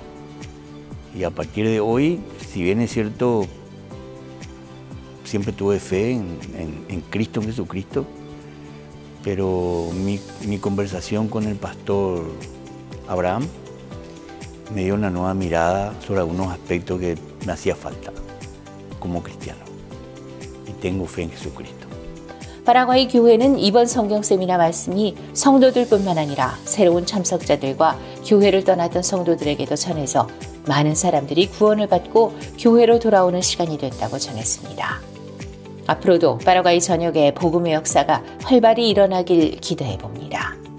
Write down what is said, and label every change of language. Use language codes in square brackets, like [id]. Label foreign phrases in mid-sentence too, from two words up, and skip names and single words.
[es] Y a partir de hoy, si bien es cierto, siempre tuve fe en Cristo, en Jesucristo, pero mi conversación con el pastor Abraham me dio una nueva mirada sobre algunos aspectos que me hacía falta como cristiano. Y tengo fe en Jesucristo. [ko] 파라과이 교회는 이번 성경 세미나 말씀이 성도들뿐만 아니라 새로운 참석자들과 교회를 떠났던 성도들에게도 전해져 많은 사람들이 구원을 받고 교회로 돌아오는 시간이 됐다고 전했습니다. 앞으로도 파라과이 전역에 복음의 역사가 활발히 일어나길 기대해 봅니다.